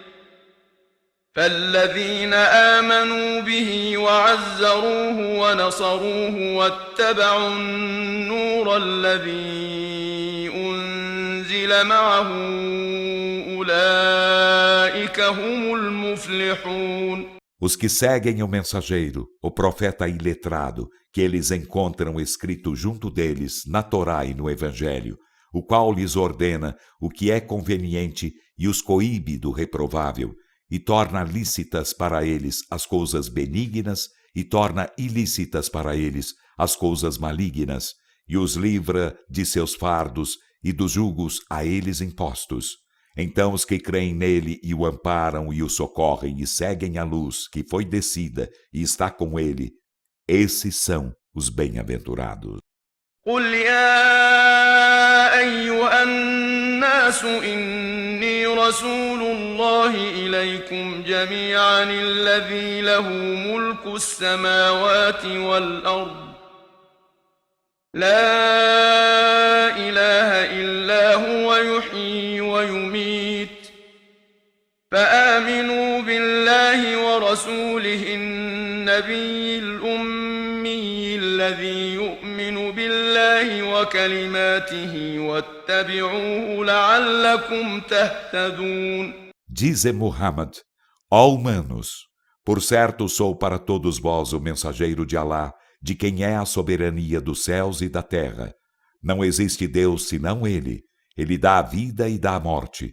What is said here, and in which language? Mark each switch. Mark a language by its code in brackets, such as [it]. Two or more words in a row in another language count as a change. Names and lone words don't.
[ar] فالذين آمنوا به وعزروه ونصروه واتبعوا النور الذي أنزل معه أولئك هم المفلحون. [pt] Os que seguem o mensageiro, o profeta iletrado, que eles encontram escrito junto deles na Torá e no Evangelho, o qual lhes ordena o que é conveniente e os coíbe do reprovável, e torna lícitas para eles as coisas benignas e torna ilícitas para eles as coisas malignas, e os livra de seus fardos e dos julgos a eles impostos. Então os que creem nele e o amparam e o socorrem e seguem a luz que foi descida e está com ele, esses são os bem-aventurados. [ar] قل يا أيها الناس إني رسول الله إليكم جميعا الذي له ملك السماوات والأرض لا إله إلا هو يحيي ويميت فآمنوا بالله ورسوله النبي الأمي الذي يؤمن بالله وكلماته واتبعوه لعلكم تهتدون. [pt] Dize Muhammad, ó humanos, por certo sou para todos vós o mensageiro de Alá, de quem é a soberania dos céus e da terra. Não existe Deus senão Ele. Ele dá a vida e dá a morte.